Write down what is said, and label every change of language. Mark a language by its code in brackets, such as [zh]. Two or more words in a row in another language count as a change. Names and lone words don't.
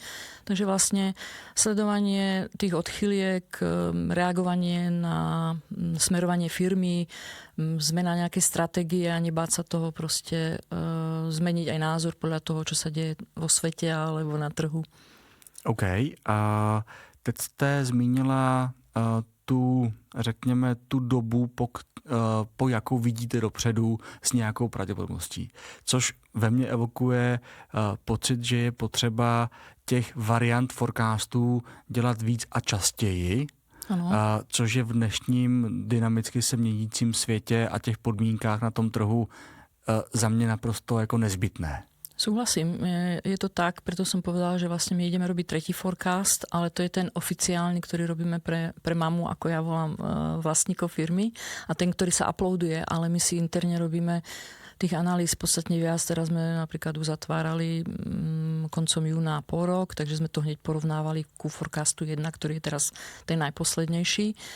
[sk] Takže vlastne sledovanie tých odchyliek, reagovanie na smerovanie firmy, zmena nejakej stratégie a nebáť sa toho proste zmeniť aj názor podľa toho, čo sa deje vo svete alebo na trhu. [cs] OK. A teď jste zmínila tu dobu, po jakou vidíte dopředu s nějakou pravděpodobností. Což ve mně evokuje pocit, že je potřeba těch variant forecastů dělat víc a častěji, což je v dnešním dynamicky se měnícím světě a těch podmínkách na tom trhu za mě naprosto jako nezbytné. [sk] Súhlasím, je to tak, preto som povedala, že vlastne my ideme robiť tretí forecast, ale to je ten oficiálny, ktorý robíme pre mamu, ako ja volám, vlastníkov firmy a ten, ktorý sa uploaduje, ale my si interne robíme tých analýz podstatne viac. Teraz sme napríklad uzatvárali koncom júna pol rok, takže sme to hneď porovnávali ku forecastu 1, ktorý je teraz ten najposlednejší.